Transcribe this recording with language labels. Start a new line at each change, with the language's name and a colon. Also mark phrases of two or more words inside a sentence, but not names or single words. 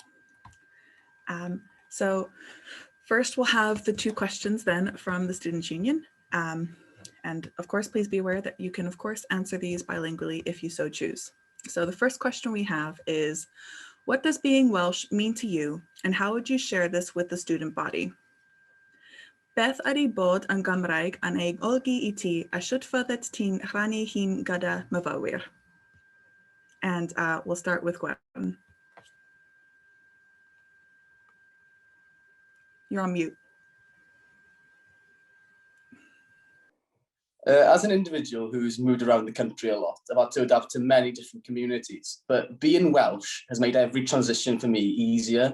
English: So first we'll have the two questions then from the Students' Union. And of course, please be aware that you can of course answer these bilingually if you so choose. So the first question we have is, what does being Welsh mean to you and how would you share this with the student body?
Welsh: Beth ydy bod yn Gymraeg yn ei olgi I ti a sut fyddet ti'n rhannu hyn gyda myfyrwyr?
English: And we'll start with Gwen. You're on mute. As an individual who's moved around the country a lot, I've had to adapt to many different communities, but being Welsh has made every transition for me easier.